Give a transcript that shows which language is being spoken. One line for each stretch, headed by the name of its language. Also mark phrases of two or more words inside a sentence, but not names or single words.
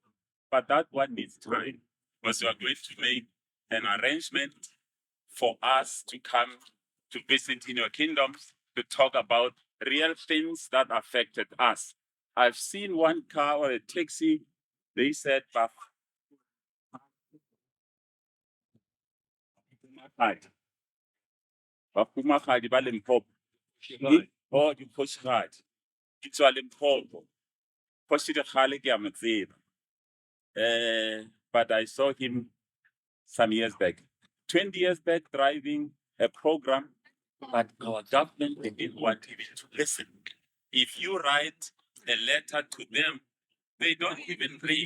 English: But that one needs time because you are going to make an arrangement for us to come to visit in your kingdoms to talk about real things that affected us. I've seen one car or a taxi, they said,
Northern Sotho: Bafumagadi ba Limpopo. Oh, dikgosigadi. Ke tswa Limpopo. Kgosi Dikgale ke a mo tseba.
English: But I saw him some years back. 20 years back, driving a program, but our government didn't want even to listen. If you write a letter to them, they don't even read.